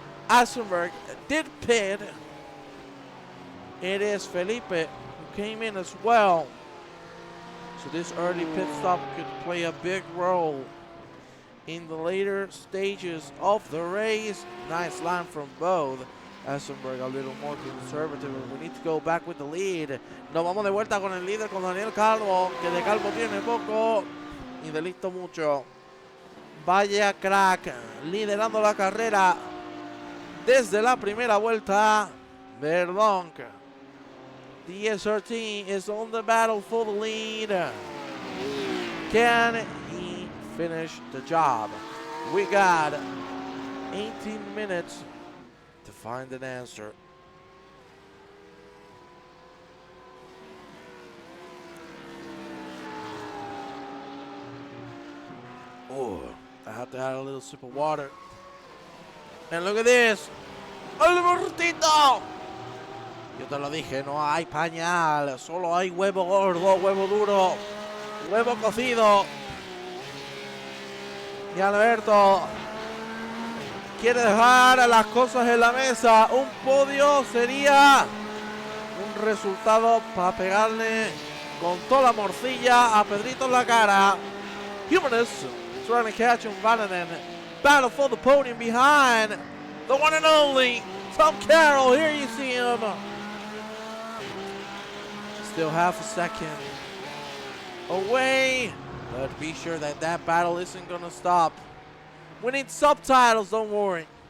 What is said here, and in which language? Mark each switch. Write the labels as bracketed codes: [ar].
[en] Eisenberg did pit. It is Felipe who came in as well. So this early pit stop could play a big role in the later stages of the race. Nice line from both. Eisenberg a little more conservative. We need to go back with the lead. [es] Nos vamos de vuelta con el líder, con Daniel Calvo, que de Calvo tiene poco y de listo mucho. Vaya crack, liderando la carrera desde la primera vuelta. [en] Verdonk. The SRT is on the battle for the lead. Can he finish the job? We got 18 minutes to find an answer. Oh, I have to have a little sip of water. And look at this. [es] ¡El burrito! Yo te lo dije, no hay pañal, solo hay huevo gordo, huevo duro, huevo cocido. Y Alberto quiere dejar las cosas en la mesa. Un podio sería un resultado para pegarle con toda la morcilla a Pedrito en la cara. [en] Humanist trying to catch him, Vananen. Battle for the podium behind the one and only Tom Carroll. Here you see him. Still half a second away. But be sure that that battle isn't going to stop. We need subtitles, don't worry.